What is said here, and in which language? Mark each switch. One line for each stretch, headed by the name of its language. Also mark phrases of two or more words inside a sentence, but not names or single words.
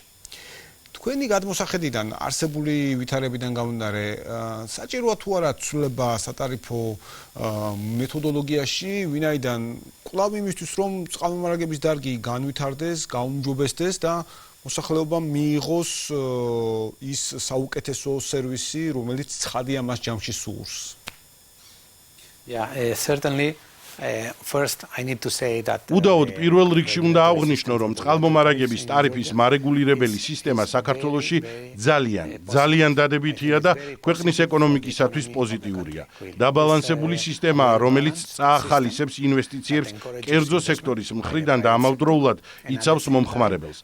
Georgian: თქვენი გადმოსახედიდან არსებული ვითარებიდან გამომდინარე, საჭიროა თუ არა ცვლილება სატარიფო მეთოდოლოგიაში, ვინაიდან კვლავ იმისთვის, რომ წყალმომარაგების დარგი განვითარდეს, გაუმჯობესდეს და მოსახლეობამ მიიღოს ის საუკეთესო სერვისი, რომელიც ცხადია მას ჯამში სურს.
English: Yeah, certainly. First, I need to say that
Georgian: უდაოდ პირველ რიგში უნდა აღვნიშნო, რომ წყალმომარაგების ტარიფის მარეგულირებელი სისტემა საქართველოში ძალიან დადებითია და ქვეყნის ეკონომიკისათვის პოზიტიურია. დაბალანსებული სისტემაა, რომელიც წაახალისებს ინვესტიციებს კერძო სექტორის მხრიდან და ამავდროულად იცავს მომხმარებელს.